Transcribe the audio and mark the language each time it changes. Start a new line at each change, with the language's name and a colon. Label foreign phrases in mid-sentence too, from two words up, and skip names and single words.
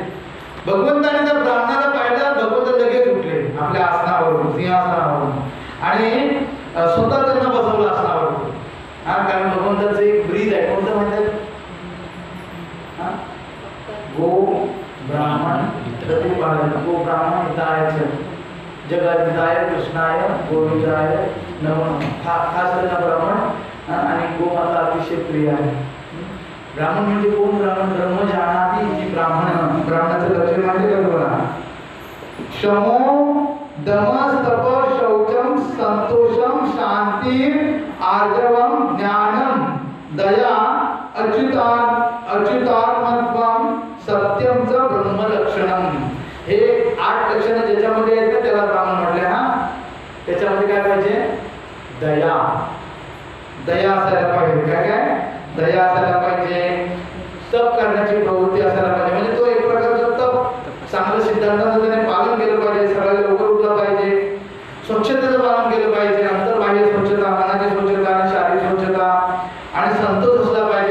Marathi: भगवंताने त्या ब्राह्मणाला पाहिलं, भगवंत लगेच उठले आपल्या आसनावरून, सिंहासनावरून, आणि स्वतः त्यांना बसवलं आसनावरून. कारण भगवंताचं एक ब्रीद आहे, कोणतं म्हणतात,
Sanskrit: गो ब्राह्मण प्रतिपालन, गो ब्राह्मण हिताय जगद्धिताय कृष्णाय गोविंदाय नमः.
Marathi: खास करून ब्राह्मण आणि गोमाता अतिशय प्रिय आहे. ब्राह्मण म्हणजे कोण, ब्राह्मण
Sanskrit: ब्रह्म जानाती
Marathi: जी ब्राह्मण. ब्राह्मणाचं लक्षण माहिती का तुम्हाला,
Sanskrit: क्षमो दमस तप शौचम संतोषम शांती आर्जवम ज्ञानम दया अच्युतात्मत्वम सत्यम च ब्रह्मलक्षणम.
Marathi: हे 8 लक्षणं ज्याच्यामध्ये आहेत त्याला ब्राह्मण म्हटले. त्याच्यामध्ये काय पाहिजे, दया असायला पाहिजे. काय दया असायला पाहिजे, तप करण्याची प्रवृत्ती असायला पाहिजे. म्हणजे तो एक प्रकारचा तप, चांगलं सिद्धांताचं त्याने पालन केलं पाहिजे, सगळ्या लवकर उठलं पाहिजे, स्वच्छतेचं पालन केलं पाहिजे, अंतर्बाह्य स्वच्छता, मनाची स्वच्छता आणि शारीरिक स्वच्छता, आणि संतोष असला पाहिजे.